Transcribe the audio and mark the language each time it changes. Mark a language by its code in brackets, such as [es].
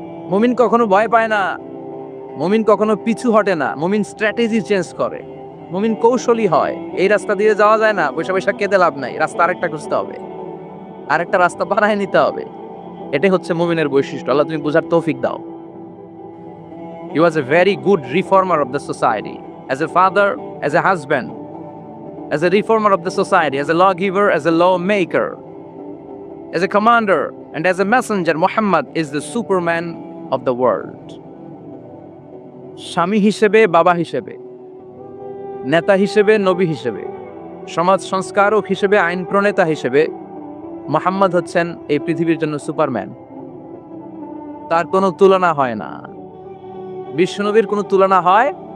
[bn] মুমিন কখনো ভয় পায় না, মুমিন কখনো পিছু হটে না, মুমিন স্ট্র্যাটেজি চেঞ্জ করে, মুমিন কৌশলী হয়। এই রাস্তা দিয়ে যাওয়া যায় না, পয়সা পয়সা কেঁদে লাভ নাই, রাস্তা আরেকটা খুঁজতে হবে, আরেকটা রাস্তা বানায় নিতে হবে। এটাই হচ্ছে মুমিনের বৈশিষ্ট্য। আল্লাহ তুমি বুঝার তৌফিক দাও। [en] He was a very good reformer of the society, as a father, as a husband, as a reformer of the society, as a lawgiver, as a lawmaker, as a commander, and as a messenger. Muhammad is the superman of the world. [bn] স্বামী হিসেবে, বাবা হিসেবে, নেতা হিসেবে, নবী হিসেবে, সমাজ সংস্কারক হিসেবে, আইন প্রণেতা হিসেবে মুহাম্মদ হচ্ছেন এই পৃথিবীর জন্য সুপারম্যান। তার কোনো তুলনা হয় না। বিশ্বনবীর কোনো তুলনা হয়?